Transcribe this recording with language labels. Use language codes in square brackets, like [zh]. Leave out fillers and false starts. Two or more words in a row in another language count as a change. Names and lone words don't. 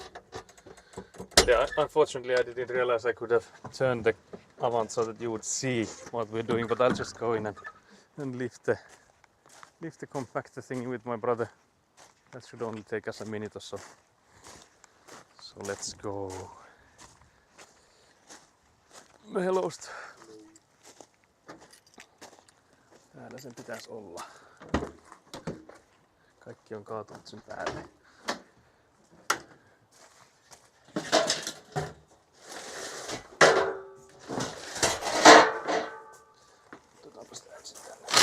[en] Yeah, unfortunately I didn't realize I could have turned the Avant so that you would see what we're doing, but I'll just go in and lift the compactor thingy with my brother. That should only take us a minute or so. So let's go. [fi] Melosta. Täällä sen pitäisi olla. Kaikki on kaatunut sen päälle. Otetaanpas tää ensin tänne.